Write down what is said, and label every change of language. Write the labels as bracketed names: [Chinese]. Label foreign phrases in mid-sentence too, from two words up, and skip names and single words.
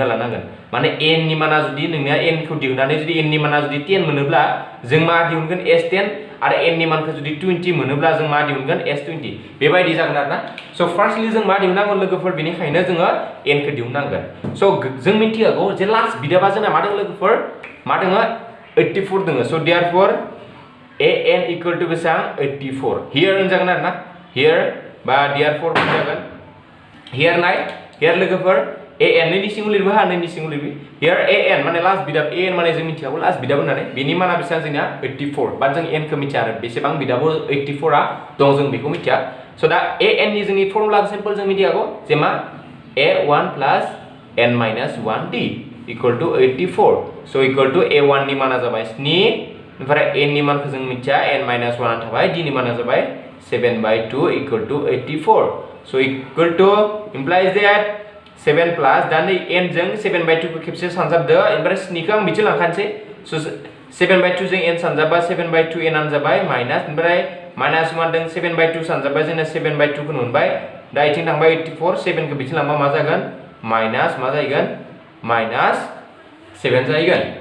[Bodo] लानांगोन माने n नि माना जुदि नोंनिया n खौ दिहुननानै जुदि n नि माना जुदि 10 मोनोब्ला जों मा दिहुनगोन s10 आरो n नि मानखौ जुदि 20 मोनोब्ला जों मा दिहुनगोन s20 बेबायदि जागोन आरोना स फार्स्टलि जों मा दिहुननांगोन लोगोफोर बेनिखायनो जोङो n खौ दिहुननांगोन स जों मिथिगौ जे लास्ट बिदाबा जोंना मा दं लोगोफोर मा दङ 84 दङ स [English] therefore an equal to [Bodo] बेसेबां 84 हियर होनजागोन आरोना हियर बा देयरफॉर होनजागोन हियर नाय हियर लोगोफोर an नि सिङाव लिरबो हा नि सिङाव लिरबि हियर an माने लास्ट बिदाब an माने जों मिथियाबो लास्ट बिदाब होननानै बेनि माना बेसेबां जोंना 84 बाट जों n खौ मिथिया आरो बेसेबां बिदाबो 84 आ दं जों बेखौ मिथिया स दा an नि जोंनि फर्मुला सिम्पल जों मिथियागौ जे मा [English] a1 plus n minus 1d equal to [Bodo] 84 स [English] equal to a1 [Bodo] नि माना जाबाय 7 ओमफ्राय n नि मानखौ जों [English] मिथिया n minus 1 थाबाय d नि माना जाबाय 7/2 equal to 84 so equal to implies that 7 plus [Bodo] दा नै n जों 7/2 खौ खेबसे सानजाबदो ओमफ्राय 7 खौ आं बिथिं लांखानोसै [English] so 7/2 जों n सानजाबा [Bodo] 7/2 n आनो जाबाय माइनास ओमफ्राय माइनास 1 जों 7/2 सानजाबा जोंना 7/2 खौ मोनबाय दा इथिं थांबाय 84 7 खौ बिथिं लांबा मा जागोन माइनास मा जागोन माइनास 7 जागोन